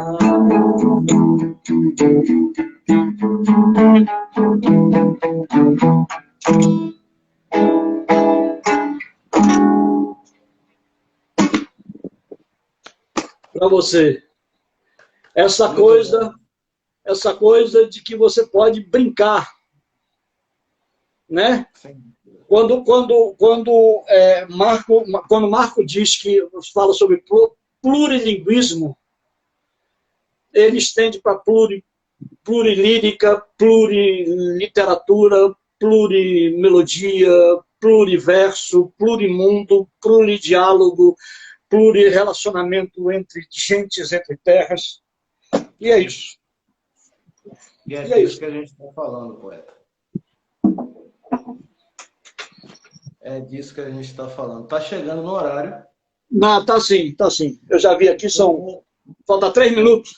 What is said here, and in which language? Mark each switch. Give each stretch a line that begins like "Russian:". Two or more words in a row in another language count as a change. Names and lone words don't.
Portuguese: Para você, essa coisa de que você pode brincar, né? Sim. Quando Marco diz que fala sobre plurilinguismo, ele estende para plurilírica, pluriliteratura, plurimelodia, pluriverso, plurimundo, pluridiálogo, plurirrelacionamento entre gentes, entre terras. E é isso. E é disso que a gente está falando, poeta. É disso que a gente está falando. Está chegando no horário. Não, tá sim, tá sim. Eu já vi aqui, falta 3 minutos.